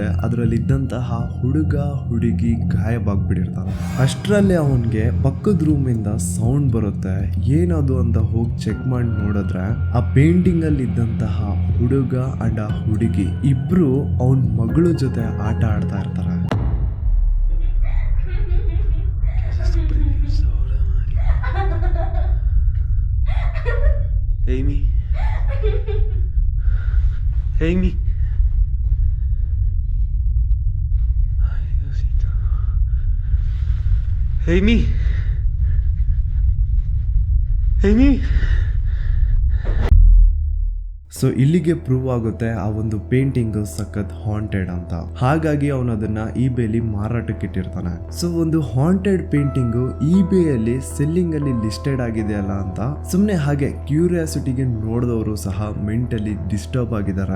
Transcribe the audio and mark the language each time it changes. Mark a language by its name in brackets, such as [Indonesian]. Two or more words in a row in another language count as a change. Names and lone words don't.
[Kannada] ಅದರಲ್ಲಿ ಇದ್ದಂತಹ ಹುಡುಗ ಹುಡುಗಿ ಗಾಯಬಾಗ್ಬಿಟ್ಟಿರ್ತಾನೆ. ಅಷ್ಟರಲ್ಲಿ ಅವನ್ಗೆ ಪಕ್ಕದ ರೂಮ್ ಇಂದ ಸೌಂಡ್ ಬರುತ್ತೆ. ಏನದು ಅಂತ ಹೋಗಿ ಚೆಕ್ ಮಾಡಿ ನೋಡಿದ್ರೆ ಆ ಪೇಂಟಿಂಗ್ ಅಲ್ಲಿ ಇದ್ದಂತಹ ಹುಡುಗ ಅಂಡ್ ಆ ಹುಡುಗಿ ಇಬ್ರು ಅವನ್ ಮಗಳ ಜೊತೆ ಆಟ ಆಡ್ತಾ ಇರ್ತಾರೆ. Amy? [Spanish] Amy? Ay, Diosito. Amy? Amy? [Kannada] ಸೊ ಇಲ್ಲಿಗೆ ಪ್ರೂವ್ ಆಗುತ್ತೆ ಆ ಒಂದು ಪೇಂಟಿಂಗ್ ಸಖತ್ ಹಾಂಟೆಡ್ ಅಂತ. ಹಾಗಾಗಿ ಅವನು ಅದನ್ನ ಇಬೇಲಿ ಮಾರಾಟಕ್ಕೆ ಇಟ್ಟಿರ್ತಾನೆ. ಸೊ ಒಂದು ಹಾಂಟೆಡ್ ಪೇಂಟಿಂಗ್ ಇಬೇಯಲ್ಲಿ ಸೆಲ್ಲಿಂಗ್ ಅಲ್ಲಿ ಲಿಸ್ಟೆಡ್ ಆಗಿದೆ ಅಲ್ಲ ಅಂತ ಸುಮ್ನೆ ಹಾಗೆ ಕ್ಯೂರಿಯಾಸಿಟಿಗೆ ನೋಡಿದವರು ಸಹ [English] mentally disturb [Kannada] ಆಗಿದ್ದಾರೆ.